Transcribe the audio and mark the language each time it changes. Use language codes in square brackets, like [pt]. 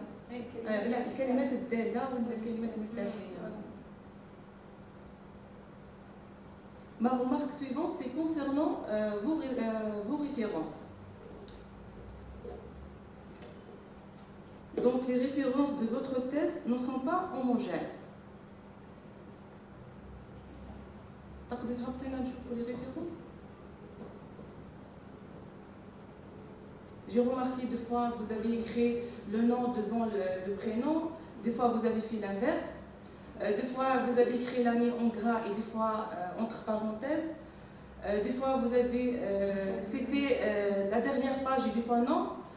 [ar] الكلمات الدالة ولا الكلمات المفتاحية. [fr] Ma remarque suivante, c'est concernant vos références. Donc, les références de votre thèse ne sont pas homogènes. [ar] تقدر تحطينا نشوفوا [fr] les références. J'ai remarqué deux fois vous avez écrit le nom devant le prénom, des fois vous avez fait l'inverse, des fois vous avez écrit l'année en gras et des fois entre parenthèses, des fois vous avez c'était la dernière page et des fois non.